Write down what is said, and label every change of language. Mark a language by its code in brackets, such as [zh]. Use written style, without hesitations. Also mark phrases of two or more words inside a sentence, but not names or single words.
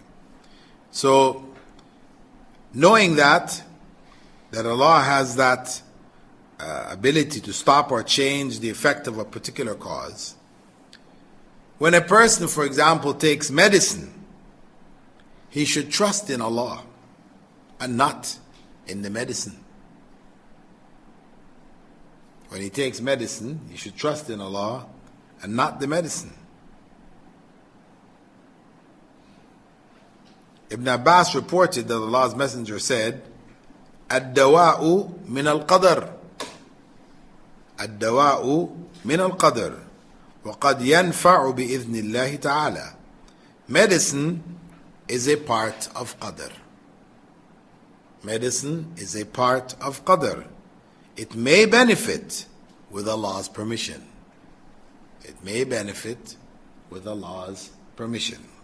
[en] So, knowing that Allah has that ability to stop or change the effect of a particular cause, when a person, for example, takes medicine, he should trust in Allah and not in the medicine. When he takes medicine, he should trust in Allah and not the medicine. Ibn Abbas reported that Allah's Messenger said, [ar] "الدواء من القدر." الدواء من القدر. وَقَدْ يَنْفَعُ بِإِذْنِ اللَّهِ تَعَالَى. [en] Medicine is a part of Qadar. Medicine is a part of Qadar. It may benefit with Allah's permission. It may benefit with Allah's permission.